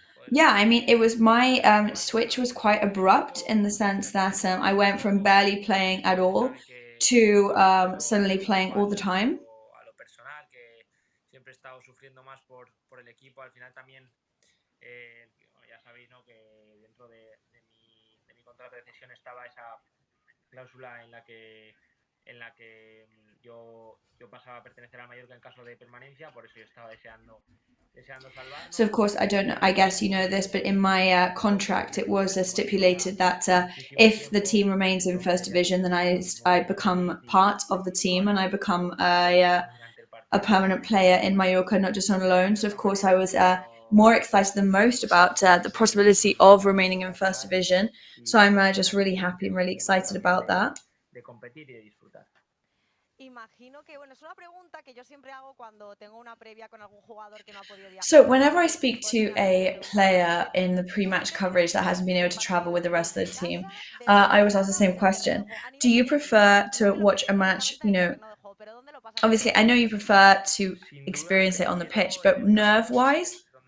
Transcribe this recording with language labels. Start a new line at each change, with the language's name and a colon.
English: Yeah, I mean, it was my switch was quite abrupt in the sense that I went from barely playing at all to suddenly playing all the time.
Spanish: a lo personal, que siempre he estado sufriendo más por el equipo. Al final también, ya sabéis, ¿no?, que dentro de mi contrato de cesión estaba esa cláusula en la que yo pasaba a pertenecer al Mallorca en caso de permanencia, por eso yo estaba deseando salvarnos.
English: So of course, I don't know, I guess you know this, but in my contract it was stipulated that if the team remains in first division, then I become part of the team and I become a permanent player in Mallorca, not just on loan. So of course I was more excited than most about the possibility of remaining in first division. So I'm just really happy and really excited about that.
Spanish: De competir y de disfrutar. Imagino que, bueno, es una pregunta que yo siempre hago cuando tengo una previa con algún jugador que no ha podido viajar.
English: So whenever I speak to a player in the pre-match coverage that hasn't been able to travel with the rest of the team, I always ask the same question. Do you prefer to watch a match, you know, obviously I know you prefer to experience it on the pitch, but nerve-wise?